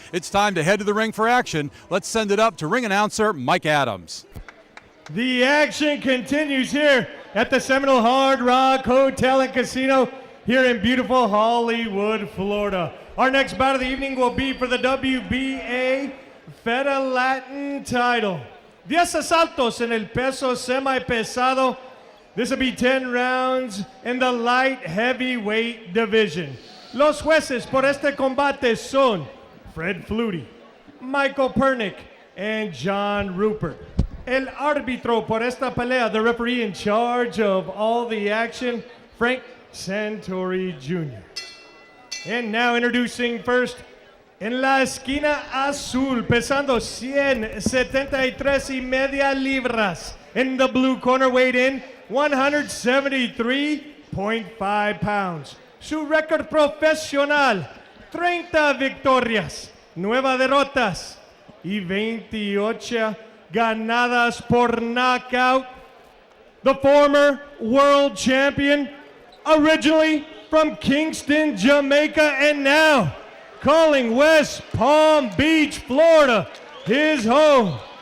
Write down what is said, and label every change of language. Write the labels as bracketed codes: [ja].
[en] It's time to head to the ring for action. Let's send it up to ring announcer Mike Adams. The action continues here at the Seminole Hard Rock Hotel and Casino here in beautiful Hollywood, Florida. Our next bout of the evening will be for the WBA Feda Latin title. [es] 10 asaltos en el peso semi-pesado. [en] This will be 10 rounds in the light heavyweight division. [es] Los jueces por este combate son Fred Flutie, Michael Pernick, and John Rupert. El árbitro por esta pelea, [en] the referee in charge of all the action, Frank Santori Jr. And now introducing first, [es] en la esquina azul, pesando 173.5 libras. [en] In the blue corner, weighed in 173.5 pounds. [es] Su récord profesional, 30 victorias, 9 derrotas y 28 ganadas por knockout. [en] The former world champion, originally from Kingston, Jamaica, and now calling West Palm Beach, Florida, his home.